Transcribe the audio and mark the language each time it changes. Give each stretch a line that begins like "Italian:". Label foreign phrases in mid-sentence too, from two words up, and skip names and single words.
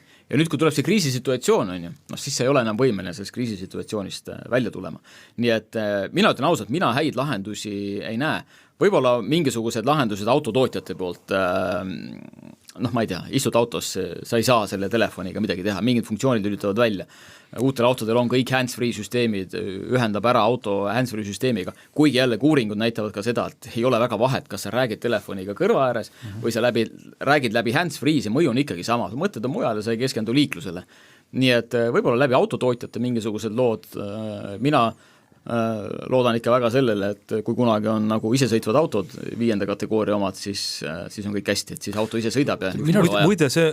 Estonian: Ja nüüd, kui tuleb see kriisisituatsioon, on ju, siis sa ei ole enam võimeline sellest kriisisituatsioonist välja tulema. Nii et mina ütlen ausalt, mina häid lahendusi ei näe. Võib-olla mingisugused lahendused autotootjate poolt, ma ei tea, istud autos, sa ei saa selle telefoniga midagi teha, mingid funktsioonid lülitavad välja. Uutel autodel on kõik hands-free süsteemid, ühendab ära auto hands-free süsteemiga, kuigi jälle uuringud näitavad ka seda, et ei ole väga vahet, kas sa räägid telefoniga kõrva ääres või sa räägid läbi hands-free, see mõju on ikkagi sama, mõtted on mujal ja sa ei keskendu liiklusele. Nii et võib-olla läbi autotootjate mingisugused lood, mina loodan ikka väga sellele, et kui kunagi on nagu isesõitvad autod 5. kategooria omad, siis on kõik hästi, et siis auto ise sõidab ja muide see